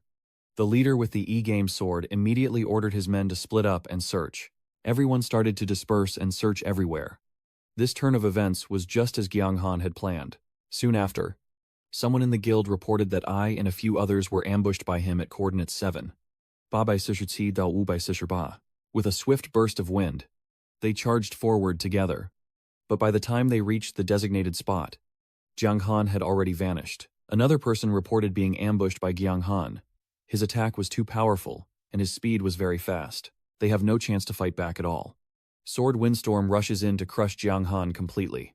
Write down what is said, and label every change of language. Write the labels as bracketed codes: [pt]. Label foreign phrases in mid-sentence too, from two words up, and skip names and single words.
[en] The leader with the E-game sword immediately ordered his men to split up and search. Everyone started to disperse and search everywhere. This turn of events was just as Jiang Han had planned. Soon after, someone in the guild reported that I and a few others were ambushed by him at coordinates 7. Ba bai sishiti dao wu bai ba. With a swift burst of wind, they charged forward together. But by the time they reached the designated spot, Jiang Han had already vanished. Another person reported being ambushed by Jiang Han. His attack was too powerful, and his speed was very fast. They have no chance to fight back at all. Sword Windstorm rushes in to crush Jiang Han completely.